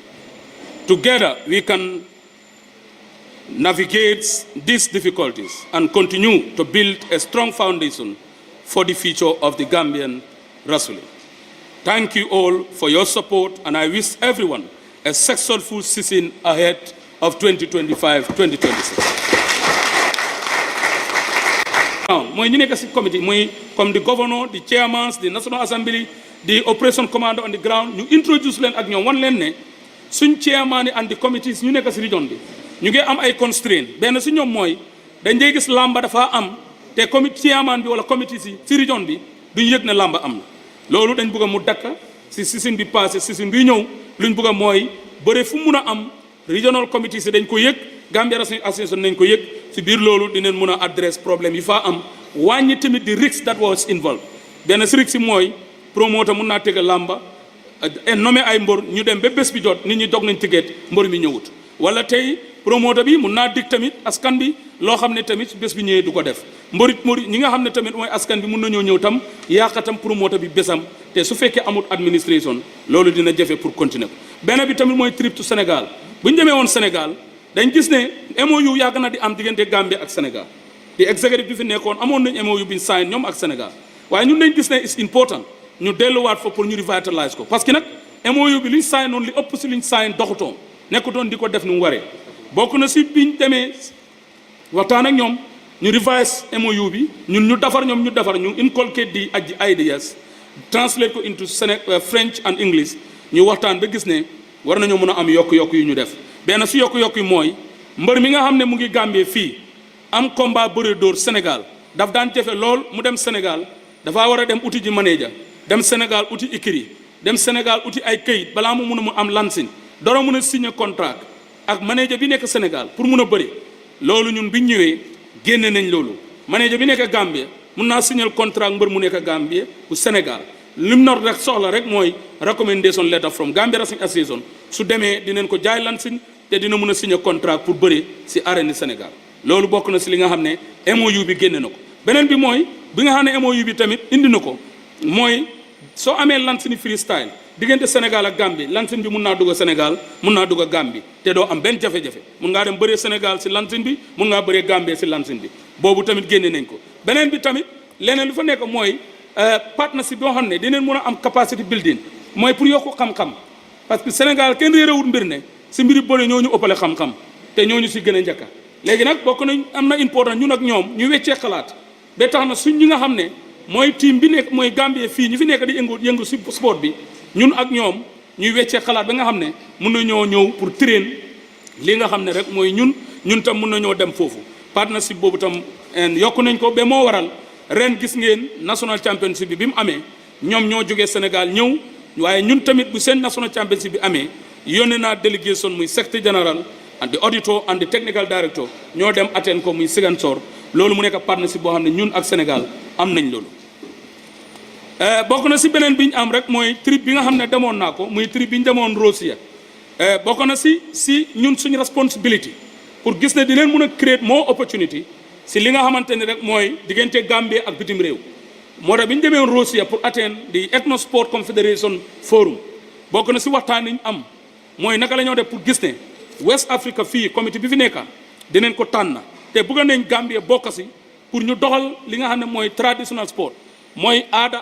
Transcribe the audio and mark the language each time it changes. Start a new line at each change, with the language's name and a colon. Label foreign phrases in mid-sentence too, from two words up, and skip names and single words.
English: Together, we can navigate these difficulties and continue to build a strong foundation for the future of the Gambian wrestling. Thank you all for your support, and I wish everyone a successful season ahead of 2025-2026.
Wolof: Moi ñu nekk ci committee mooy comme
English: the governor, the chairman, the National Assembly, the operation commander on the ground,
Wolof: ñu introduce leen ak ñoom wan leen ne suñ
English: chairman and the committees
Wolof: ñu nekk ci region bi ñu ngi am ay constraint benn ci ñoom mooy dañ dee gis lamba dafa am te committee chairman bi wala committee ci region bi duñ yëg ne lamba am na loolu dañ bëgg mu dakk ci season bi passé season bi ñëw luñ bëgg mooy bëre fu mun a am regional committee si dañ ko yëg Gambia Wrestling Association nañ ko yëg si biir loolu dinañ mun a address problème yi faa am wàññi tamit di
English: risk that was involved
Wolof: benn si risk si mooy promoteur mun naa tëgg làmba nommé ay mbor ñu dem ba bés bi jot nit ñi dog nañ ticket mbor mi ñëwut wala tey promoteur bi mun naa dig tamit askan bi loo xam ne tamit bés bi ñëwee du ko def mbori ñi nga xam ne tamit mooy askan bi mun nañoo ñëw tam yaakatam promoteur bi bésam te su fekkee amul administration loolu dina jafe pour continuer ko benn bi tamit mooy
English: trip to Sénégal
Wolof: bu ñu demee woon Sénégal dañ gis ne MOU yàgg na di am diggante Gambie ak Sénégal di executive bi fi nekkoon amoon nañ MOU bi ñu sign ñoom ak Sénégal waaye ñun dañ gis ne
English: it's important
Wolof: ñu delluwaat fa pour ñu revitalise ko parce que nag MOU bi li ñu sign noonu li ëpp si li ñu sign doxutoon nekkutoon di ko def ni mu waree bokk na si biñ demee waxtaan ak ñoom ñu revise MOU bi ñun ñu defar ñoom ñu defar ñu
English: inculcate the ideas
Wolof: translate ko
English: into French and English
Wolof: ñu waxtaan ba gis ne war nañoo mën a am yokk-yokk yu ñu def benn si yokk-yokk yi mooy mbër mi nga xam ne mu ngi Gambie fii am combat bëre dóor Sénégal daf daan jafe lool mu dem Sénégal dafaa war a dem uti ji manager dem Sénégal uti écrit dem Sénégal uti ay këyit balaa mu mun a mu am lansin dara mun a
French: signer contrat
Wolof: ak manager bi nekk Sénégal pour mun a bëri loolu ñun biñ ñëwee génne nañ loolu manager bi nekk Gambie mun naa
French: signer contrat
Wolof: mbër mu nekk Gambie bu Sénégal lim nor rek soxla rek mooy
English: recommendation letter from Gambia Wrestling Association
Wolof: su demee dinañ ko jaay lansin te dina mun a
French: signer contrat
Wolof: pour bëri si arène Sénégal loolu bokk na si li nga xam ne MOU bi génne na ko beneen bi mooy bi nga xam ne MOU bi tamit indi na ko mooy soo amee lansin freestyle diggante Sénégal ak Gambie lansin bi mun naa dugg Sénégal mun naa dugg Gambie te doo am benn jafe-jafe mun ngaa dem bëree Sénégal si lansin bi mun ngaa bëree Gambie si lansin bi boobu tamit génne nañ ko beneen bi tamit leneen lu fa nekk mooy partnership boo xam ne dinañ mun a am
English: capacity building
Wolof: mooy pour yokku xam-xam parce que Sénégal kenn réerewut mbir ne si mbiri bëri ñoo ñu ëppale xam-xam te ñoo ñu si gën a njëkka léegi nag bokk nañ am na important ñun ak ñoom ñu weccee xalaat ba tax na suñ ñi nga xam ne mooy team bi nekk mooy Gambie fii ñu fi nekk di yëngu si sport bi ñun ak ñoom ñuy weccee xalaat ba nga xam ne mun na ñoo ñëw pour train li nga xam ne rek mooy ñun tam mun na ñoo dem foofu partnership boobu tam yokku nañ ko ba moo waral ren gis ngeen
English: national championship
Wolof: bi mu amee ñoom ñoo jógee Sénégal ñëw waaye ñun tamit bu seen
English: national championship
Wolof: bi amee yónnee naa délégation muy
English: secretary general and the auditor and the technical director
Wolof: ñoo dem attend ko muy Ziguinchor loolu mu nekk partnership boo xam ne ñun ak Sénégal am nañ loolu. bokk na si beneen bi ñu am rek mooy trip bi nga xam ne demoon naa ko muy trip bi ñu demoon Russia bokk na si ñun suñu responsibility pour gis ne di leen mun a
English: create more opportunity
Wolof: si li nga xamante ni rek mooy diggante Gambie ak bitim réew moo tax bi ñu demee Russia pour attend di Ethno Sport Confederation Forum bokk na si waxtaan yi ñu am mooy naka la ñoo def pour gis ne West Africa fii comité bi fi nekka dinañ ko tànn te bëgg nañ Gambie bokk si pour ñu doxal li nga xam ne mooy
English: traditional sport
Wolof: mooy aada